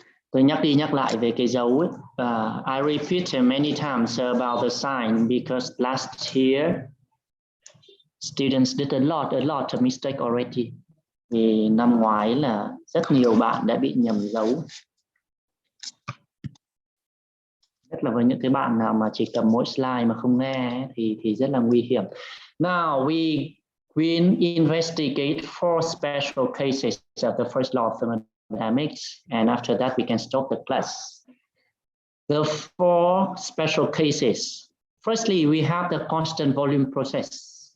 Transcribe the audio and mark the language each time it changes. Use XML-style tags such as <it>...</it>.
<vi>Tôi nhắc đi nhắc lại về cái dấu ấy.</vi> <en>I repeat many times about the sign because last year students did a lot of mistake already.</en> <vi>Vì năm ngoái là rất nhiều bạn đã bị nhầm dấu. Nhất là với những cái bạn nào mà chỉ cầm mỗi slide mà không nghe thì rất là nguy hiểm.</vi> <en>Now we investigate 4 special cases of the first law of thermodynamics, and after that we can stop the class. The 4 special cases. Firstly, we have the constant volume process.</en>